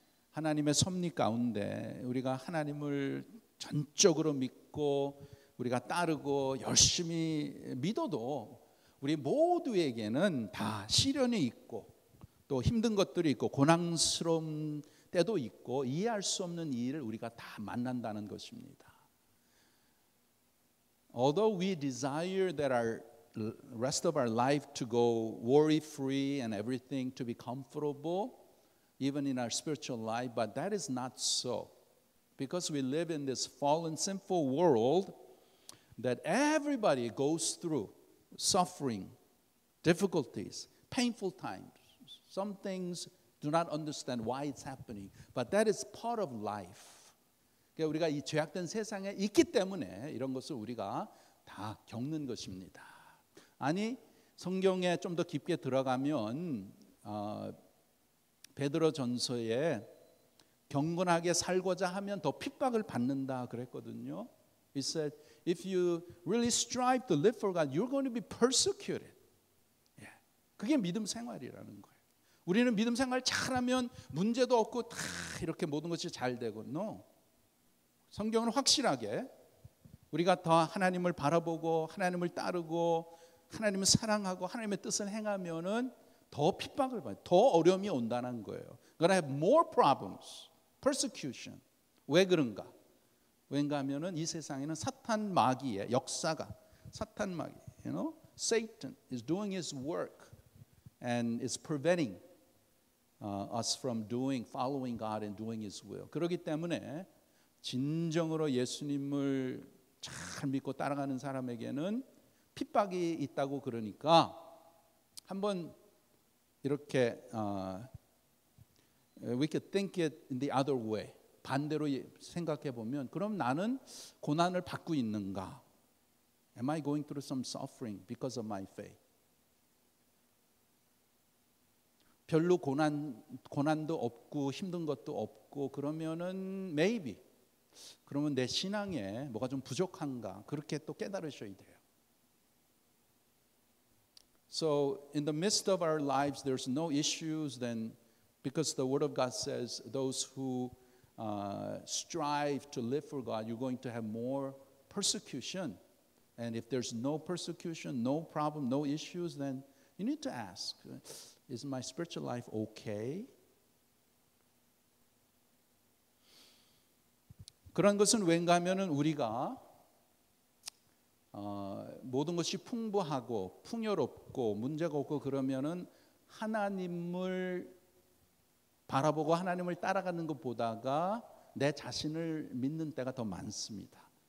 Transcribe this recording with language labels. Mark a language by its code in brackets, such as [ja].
[ko] 하나님의 섭리 가운데 우리가 하나님을 전적으로 믿고 우리가 따르고 열심히 믿어도 우리 모두에게는 다 시련이 있고 또 힘든 것들이 있고 고난스러운 때도 있고 이해할 수 없는 일을 우리가 다 만난다는 것입니다. [en] Although we desire that our rest of our life to go worry-free and everything to be comfortable, even in our spiritual life, but that is not so. Because we live in this fallen, sinful world that everybody goes through suffering, difficulties, painful times. Some things do not understand why it's happening, but that is part of life. [ko] 그러니까 우리가 이 죄악된 세상에 있기 때문에 이런 것을 우리가 다 겪는 것입니다. 아니, 성경에 좀 더 깊게 들어가면 베드로전서에 경건하게 살고자 하면 더 핍박을 받는다 그랬거든요. [en] He said, if you really strive to live for God, you're going to be persecuted. [ko] 그게 믿음 생활이라는 거예요. 우리는 믿음 생활 잘하면 문제도 없고 다 이렇게 모든 것이 잘 되고, no. 성경은 확실하게 우리가 더 하나님을 바라보고 하나님을 따르고 하나님을 사랑하고 하나님의 뜻을 행하면은 더 핍박을 받아요. 더 어려움이 온다는 거예요. [en] Gonna have more problems, persecution. [ko] 왜 그런가? 왠가 하면은 이 세상에는 사탄 마귀의 역사가, 사탄 마귀, [en] Satan is doing his work and is preventing us from following God and doing His will. [ko] 그렇기 때문에 진정으로 예수님을 잘 믿고 따라가는 사람에게는 핍박이 있다고 그러니까 한번 이렇게 [en] we could think it in the other way. [ko] 반대로 생각해 보면, 그럼 나는 고난을 받고 있는가? [en] Am I going through some suffering because of my faith? [ko] 별로 고난도 없고 힘든 것도 없고 그러면은 maybe 그러면 내 신앙에 뭐가 좀 부족한가, 그렇게 또 깨달으셔야 돼요. [en] So in the midst of our lives there's no issues, then because the Word of God says those who strive to live for God, you're going to have more persecution. And if there's no persecution, no problem, no issues, then you need to ask, is my spiritual life okay? [ko] 그런 것은 왠가 하면은 우리가 모든 것이 풍부하고 풍요롭고 문제가 없고 그러면은 하나님을 바라보고 하나님을 따라가는 것보다가 내 자신을 믿는 때가 더 많습니다.